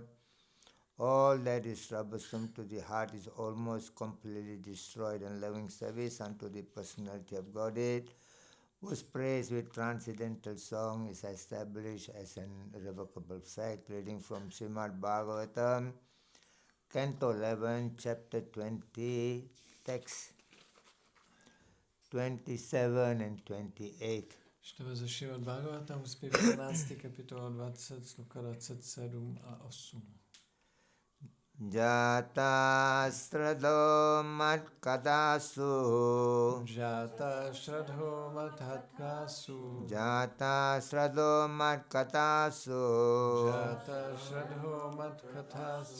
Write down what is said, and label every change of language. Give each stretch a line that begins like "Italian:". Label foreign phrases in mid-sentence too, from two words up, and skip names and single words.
English: All that is troublesome to the heart is almost completely destroyed, and loving service unto the personality of Godhead, whose praise with transcendental song is established as an irrevocable fact, reading from Srimad Bhagavatam, Canto 11, Chapter 20, text 27 and 28.
Czech: Čteme ze Šrimad Bhagavatam, zpěv 11. kapitola 20, sloka 27 a 8.
Sanskrit: जात श्रद्धो मत्कथासु जात श्रद्धो मत्कथासु जात श्रद्धो मत्कथासु जात श्रद्धो मत्कथासु